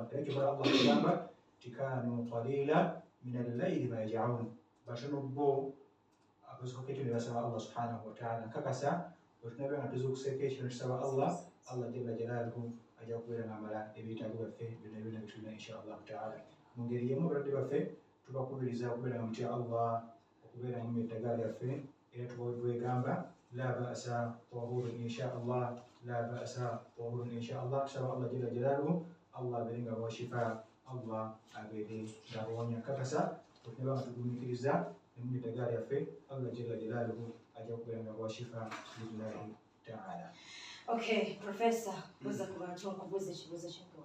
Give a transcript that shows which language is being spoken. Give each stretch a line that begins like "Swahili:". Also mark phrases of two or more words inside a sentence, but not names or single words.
Ganda: Era kyobola Allah kugamba nti
Arabic: كانوا قليلا من الليل ما يهجعون,
Ganda: batono bo abazuukuka ekiro ne basaba Allah
Arabic: سبحانه وتعالى.
Ganda: Nkakasa bwe tunabeera nga tuzuukuseeko ekiro ne tusaba Allah
Arabic: جل جلاله
Ganda: ajja kubeera ng'amala ebyetaago byaffe byonna byonna bitulina
Arabic: إن شاء الله تعالى.
Ganda: Mu ngeri y'emu abalwadde baffe tubakubiriza okubeera nga mutya Allah, okubeera nga munywa eddagala lyaffe era twegamba
Arabic: لا بأس طهور إن شاء الله, لا بأس طهور إن شاء الله.
Ganda: Tusaba Allah
Arabic: جل جلاله
Ganda: Allah abeere nga bawa shifa, Allah abeere nga bawonya. Kakasa bwe tunabeera nga tugumiikiriza ne munywa eddagala lyaffe Allah
Arabic: جل جلاله
Ganda: ajja kubeera nga bawa shifa
Arabic: بالله تعالى.
Ganda: Okay, Professor, buza ku bantu okubuuza ekibuuzo ky'enkola.